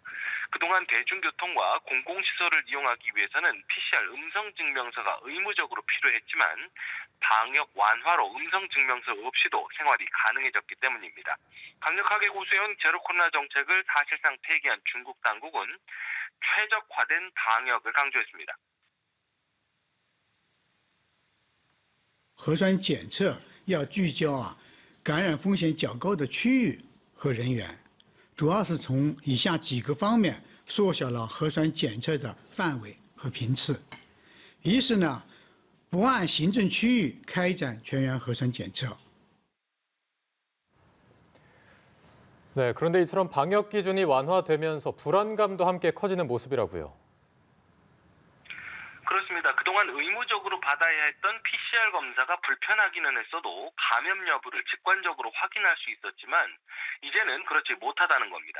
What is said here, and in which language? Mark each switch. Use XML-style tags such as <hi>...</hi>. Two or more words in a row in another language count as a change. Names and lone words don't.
<ko>그동안 대중교통과 공공시설을 이용하기 위해서는 PCR 음성 증명서가 의무적으로 필요했지만 방역 완화로 음성 증명서 없이도 생활이 가능해졌기 때문입니다. 강력하게 고수해온 제로 코로나 정책을 사실상 폐기한 중국 당국은 최적화된 방역을 강조했습니다.</ko> <zh>核酸检测要聚焦感染风险较高的区域和人员，主要是从以下几个方面缩小了核酸检测的范围和频次。一是呢，不按行政区域开展全员核酸检测。</zh> <ko>네, 그런데 이처럼 방역 기준이 완화되면서 불안감도 함께 커지는 모습이라고요. 그렇습니다. 그동안 의무적으로 받아야 했던 PCR 검사가 불편하기는 했어도 감염 여부를 직관적으로 확인할 수 있었지만 이제는 그렇지 못하다는 겁니다.</ko>